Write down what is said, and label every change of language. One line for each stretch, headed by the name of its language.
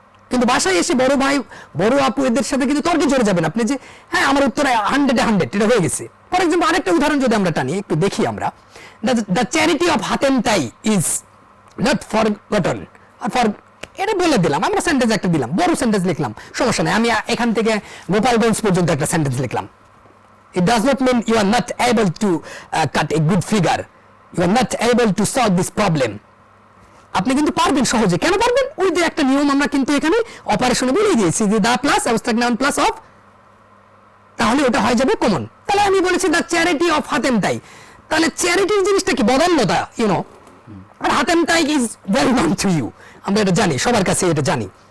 Bangla: কিন্তু বাসায় এসে বড় ভাই বড় আপু এদের সাথে কিন্তু তর্কে জড়ে যাবেন আপনি যে হ্যাঁ আমার উত্তর 100 এটা হয়ে গেছে। ফর এক্সাম্পল আরেকটা উদাহরণ যদি আমরা টানি, একটু দেখি আমরা,
English: the charity of Hatim Tai is not forgotten,
Bangla: আর for এটা বলে দিলাম আমরা, সেন্টেন্স একটা দিলাম, বড় সেন্টেন্স লিখলাম, সমস্যা নেই। আমি এখান থেকে গোপালগঞ্জ পর্যন্ত একটা সেন্টেন্স লিখলাম।
English: It does not mean you are not able to cut a good figure, you are not able to solve this problem.
Bangla: আপনি কিন্তু পারবেন সহজে। কেন পারবেন? ওই যে একটা নিয়ম আমরা কিন্তু এখানে অপারেশনে বলে দিয়েছি যে the plus abstract noun plus of, তাহলে ওটা হয়ে যাবে কমন। তাহলে আমি বলেছি দ্য চ্যারিটি অফ হাতেম তাই, তাহলে চ্যারিটির জিনিসটা কি? বদান্যতা, ইউনো। আর হাতেম তাই
English: is well known to you,
Bangla: আমরা এটা জানি, সবার কাছে এটা জানি।